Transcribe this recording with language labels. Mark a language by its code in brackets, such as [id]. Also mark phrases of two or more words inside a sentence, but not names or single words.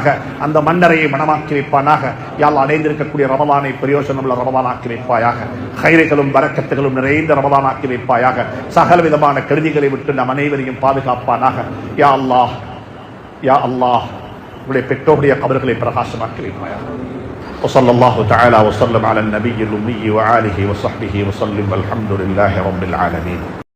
[ta] அந்த மன்னரையை மனமாக்கி வைப்பானாக. [ar] يا الله, [ta] அடைந்திருக்கக்கூடிய ரமலானை பிரயோஜனமுள்ள ரமலானாக்கி வைப்பாயாக. கைரைகளும் பரக்கத்துகளும் நிறைந்த ரமலானாக்கி பிரகாசமாக்கி வைப்பாயாக. சகல விதமான கெடுதிகளை விட்டு நம் அனைவரையும் பாதுகாப்பானாக. [ar] يا الله، يا الله, [ta] உடைய பெற்றோருடைய கபர்களை பிரகாசமாக்கி வைப்பாயாக. [ar] وصلى الله تعالى وسلم على النبي الأمي وآله وصحبه وسلم والحمد لله رب العالمين.